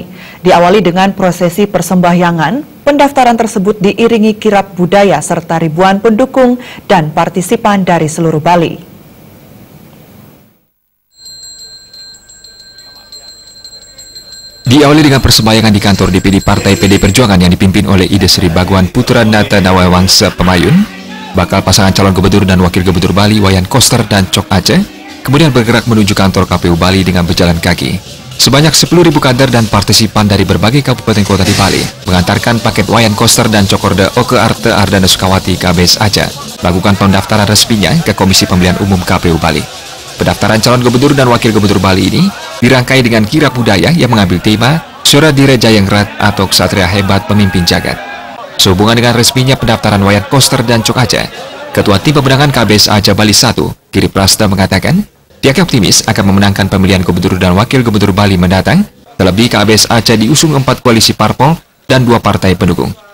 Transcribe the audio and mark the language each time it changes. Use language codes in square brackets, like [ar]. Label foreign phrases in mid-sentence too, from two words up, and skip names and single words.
[id] Diawali dengan prosesi persembahyangan, pendaftaran tersebut diiringi kirap budaya serta ribuan pendukung dan partisipan dari seluruh Bali. Diawali dengan persembahyangan di kantor DPD Partai PD Perjuangan yang dipimpin oleh Ide Sri Baguan Putra Nata Nawawangsa Pemayun, bakal pasangan calon gubernur dan wakil gubernur Bali Wayan Koster dan Cok Aceh, kemudian bergerak menuju kantor KPU Bali dengan berjalan kaki. Sebanyak 10.000 kader dan partisipan dari berbagai kabupaten kota di Bali mengantarkan paket Wayan Koster dan Cokorda Oke Arte Ardana Sukawati KBS Aceh melakukan pendaftaran resminya ke Komisi Pemilihan Umum KPU Bali. Pendaftaran calon gubernur dan wakil gubernur Bali ini dirangkai dengan kirap budaya yang mengambil tema Suara Direja yang Rat atau Ksatria Hebat Pemimpin Jagat. Sehubungan dengan resminya pendaftaran Wayan Koster dan Cok Aceh, Ketua Tim Pemenangan KBS Aceh Bali 1, Giri Prasta mengatakan, pihaknya optimis akan memenangkan pemilihan gubernur dan wakil gubernur Bali mendatang, terlebih KBS Aceh diusung 4 koalisi parpol dan 2 partai pendukung.